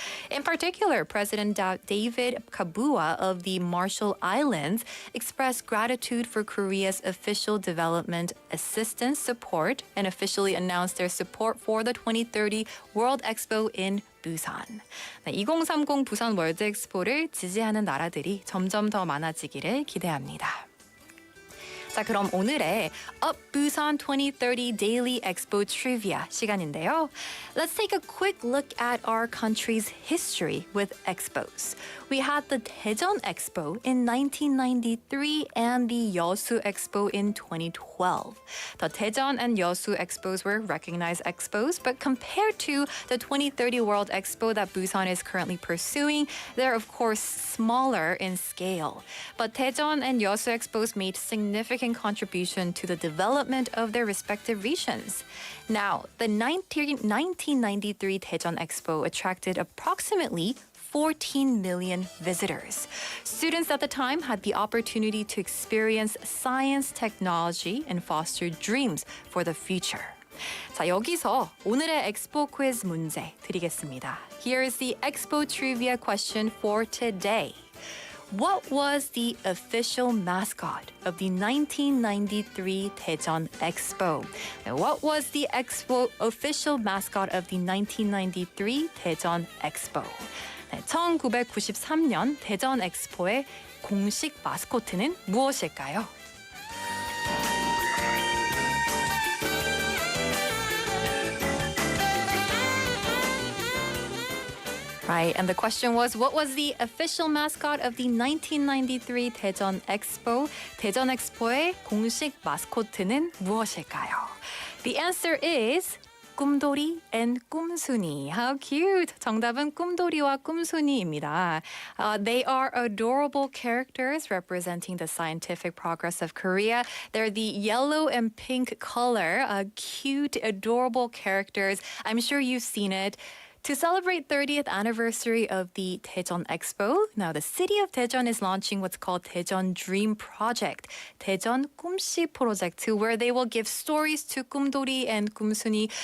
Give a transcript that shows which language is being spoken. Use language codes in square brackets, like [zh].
[en] In particular, President David Kabua of the Marshall Islands expressed gratitude for Korea's official development assistance support and officially announced their support for the 2030 World Expo in Busan. [ko] 2030 부산 월드 엑스포를 지지하는 나라들이 점점 더 많아지기를 기대합니다. 자, 그럼 오늘의 Up Busan 2030 Daily Expo Trivia 시간인데요. [en] Let's take a quick look at our country's history with expos. We had the Daejeon Expo in 1993 and the Yeosu Expo in 2012. The Daejeon and Yeosu Expos were recognized expos, but compared to the 2030 World Expo that Busan is currently pursuing, they're of course smaller in scale. But Daejeon and Yeosu Expos made significant contribution to the development of their respective regions. Now, the 1993 Daejeon Expo attracted approximately 14 million visitors. Students at the time had the opportunity to experience science, technology, and foster dreams for the future. [ko] 자, 여기서 오늘의 엑스포 퀴즈 문제 드리겠습니다. [en] Here is the Expo trivia question for today. What was the official mascot of the 1993 Daejeon Expo? Now, what was the official mascot of the 1993 Daejeon Expo? [ko] 네, 1993년 대전 엑스포의 공식 마스코트는 무엇일까요? [en] Right, and the question was, what was the official mascot of the 1993 대전 엑스포? [ko] 대전 엑스포의 공식 마스코트는 무엇일까요? [en] The answer is 꿈돌이 and 꿈순이. How cute! [ko] 정답은 꿈돌이와 꿈순이입니다. [en] They are adorable characters representing the scientific progress of Korea. They're the yellow and pink color, cute, adorable characters. I'm sure you've seen it. To celebrate 30th anniversary of the Daejeon Expo, now the city of Daejeon is launching what's called Daejeon Dream Project, Daejeon 꿈씨 Project, where they will give stories to 꿈돌이 and 꿈순이.